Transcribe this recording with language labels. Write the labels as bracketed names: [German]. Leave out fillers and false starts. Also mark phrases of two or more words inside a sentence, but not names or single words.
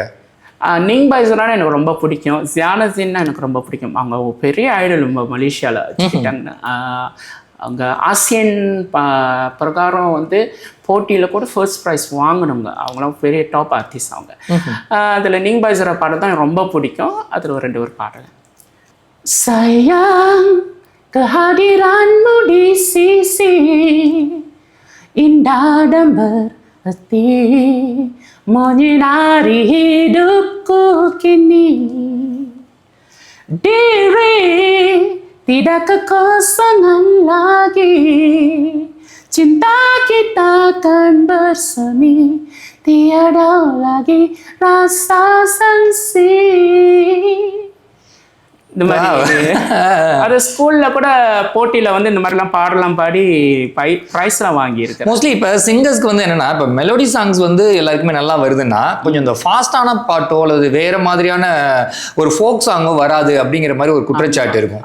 [Tamil] நீங் பாய்ஸ்னா எனக்கு ரொம்ப பிடிக்கும். ஜியானசின்னா எனக்கு ரொம்ப பிடிக்கும். அவங்க பெரிய ஐடல் மலேசியாவில் வச்சுக்கிட்டாங்க. அவங்க ஆசியன் பிரகாரம் வந்து போட்டியில் கூட [English] first prize [Tamil] வாங்கினவங்க. அவங்களாம் பெரிய [English] top artist [Tamil] அவங்க. அதில் நீங் பாய்ஸர பாடல் தான் ரொம்ப பிடிக்கும். அதில் ஒரு 2 பாடல். [Malay] Sayang kehadiranmu di sisi indah dan berarti menyinari hidupku kini. Diri tidak kekosongan lagi, cinta kita akan bersemi, tiada lagi rasa sangsi. [Tamil] இந்த மாதிரி அது ஸ்கூல்ல கூட போட்டியில வந்து இந்த மாதிரிலாம் பாடலாம் பாடி ப்ரைஸ்லாம் வாங்கியிருக்கேன். மோஸ்ட்லி இப்போ சிங்கர்ஸ்க்கு வந்து என்னன்னா, இப்போ [English] melody songs [Tamil] வந்து எல்லாருக்குமே நல்லா வருதுன்னா கொஞ்சம் இந்த ஃபாஸ்டான பாட்டோ அல்லது வேற மாதிரியான ஒரு [English] folk songo [Tamil] வராது அப்படிங்கிற மாதிரி ஒரு குற்றச்சாட்டு இருக்கும்.